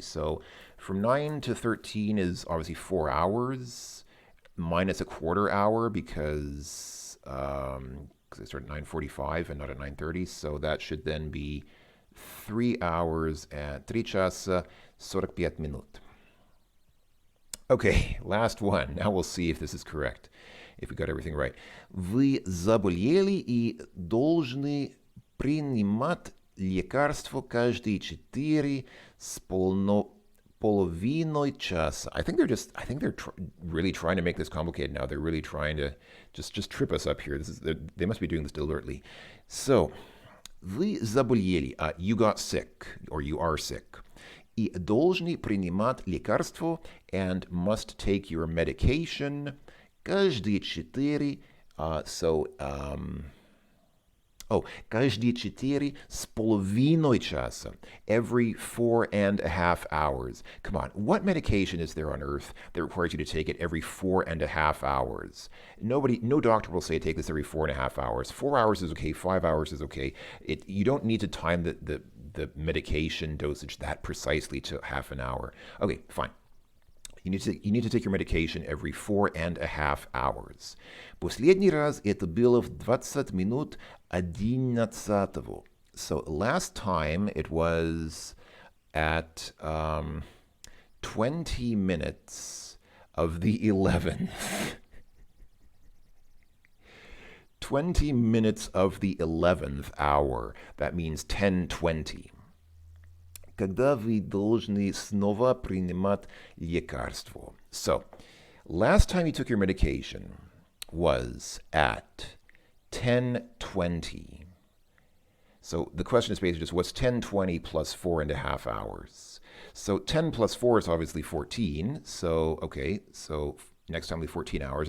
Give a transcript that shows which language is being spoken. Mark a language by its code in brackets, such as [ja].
[en] So from 9 to 13 is obviously 4 hours minus a quarter hour because I started at 9:45 and not at 9:30. So that should then be 3 hours and [ru] 3 часа 45 минут. [en] Okay, last one. Now we'll see if this is correct. If we got everything right. [ru] Вы заболели и должны принимать лекарство каждые 4,5 часа. [en] I think they're really trying to make this complicated now. They're really trying to just trip us up here. They must be doing this deliberately. So, [ru] вы заболели, [en] you got sick, or you are sick. [ru] И должны принимать лекарство, [en] and must take your medication. [ru] Каждые 4, каждые 4,5 часа, [en] every 4.5 hours. Come on, what medication is there on earth that requires you to take it every 4.5 hours? No doctor will say take this every 4.5 hours. 4 hours is okay, 5 hours is okay. You don't need to time the medication dosage that precisely to half an hour. Okay, fine. You need to take your medication every 4.5 hours. [ru] Последний раз это было в 20 минут 11. [en] So last time it was at 20 minutes of the 11th. 20 minutes of the 11th hour. That means 10:20. [ru] Когда вы должны снова принимать лекарство. [en] So, last time you took your medication was at 10:20. So the question is basically just what's 10:20 plus 4.5 hours? So 10 plus 4 is obviously 14. So, okay, so next time we 14 hours.